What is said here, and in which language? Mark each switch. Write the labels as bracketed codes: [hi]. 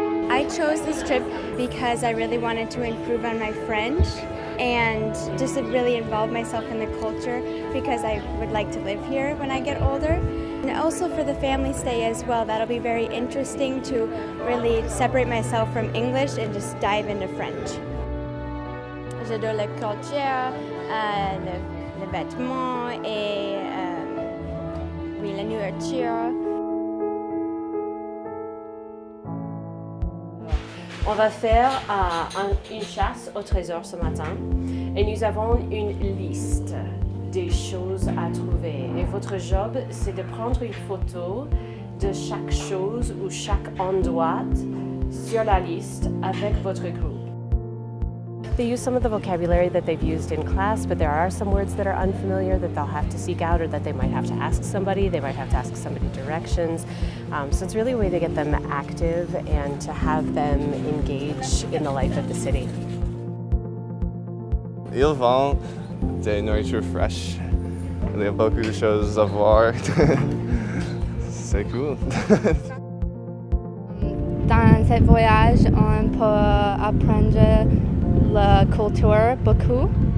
[en] I chose this trip because I really wanted to improve on my French and just to really involve myself in the culture because I would like to live here when I get older. And also for the family stay as well, that'll be very interesting to really separate myself from English and just dive into French. [fr] J'adore la culture, les vêtements et oui, la nourriture. On va faire une chasse au trésor ce matin et nous avons une liste des choses à trouver. Et votre job, c'est de prendre une photo de chaque chose ou chaque endroit sur la liste avec votre groupe. [en] They use some of the vocabulary that they've used in class, but there are some words that are unfamiliar that they'll have to seek out or that they might have to ask somebody. They might have to ask somebody directions. So it's really a way to get them active and to have them engage in the life of the city. [fr] Ils vendent des nourritures fraîches. Il y a beaucoup de choses à voir. C'est cool. Dans ce voyage, on peut apprendre la culture beaucoup.